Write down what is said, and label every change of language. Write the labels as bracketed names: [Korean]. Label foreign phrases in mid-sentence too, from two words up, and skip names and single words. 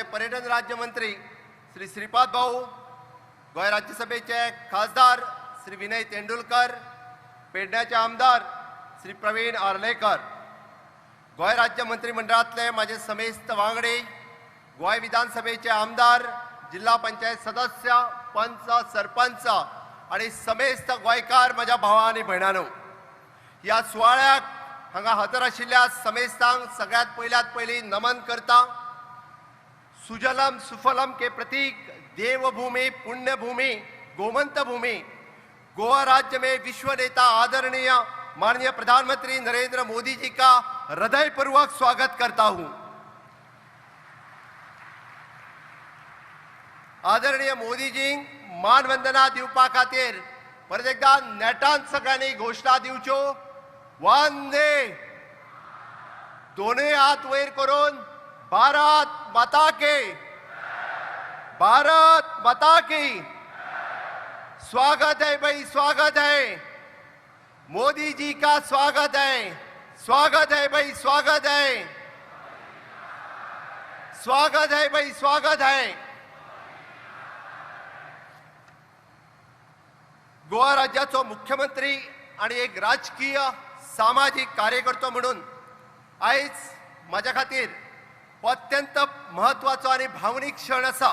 [Konkani] पर्यटन राज्यमंत्री श्री श्रीपाद भाऊ, गोय राज्यसभेचे खासदार श्री विनय तेंडुलकर, पेडण्याचे आमदार श्री प्रवीण आर्लेकर, गोय राज्य मंत्रिमंडळातले माझे समेस्त वांगडी, गोय विधानसभेचे आमदार, जिल्हा पंचायत सदस्य, पंच, सरपंच आणि समेस्त गोयकार माझ्या भावा आणि भयणांनो, या सुवाळ्याक हांगा हजर आशिल्ल्या समेस्तांक सगळ्यात पयली नमन करता। [Hindi] सुजलम सुफलम के प्रतीक देवभूमि पुण्यभूमि गोमंत भूमि गोवा राज्य में विश्व नेता आदरणीय माननीय प्रधानमंत्री नरेंद्र मोदी जी का हृदयपूर्वक स्वागत करता हूं। [Konkani] आदरणीय मोदी जी मानवंदना दिवपा खातीर परत एकदा नेटान सगळ्यांनी घोषणा दिवच्यो। [Hindi] वंदे [Konkani] दोनोय हात वयर करून [Hindi] भारत माता के, भारत माता की। स्वागत है भाई, स्वागत है मोदी जी का, स्वागत है, स्वागत है भाई, स्वागत है, स्वागत है भाई, स्वागत है। [Konkani] गोवा राज्याचो मुख्यमंत्री आणि एक राजकीय सामाजिक कार्यकर्तो म्हणून आयज माझ्या खातीर अत्यंत महत्वाचो आणि भावनीक क्षण आसा।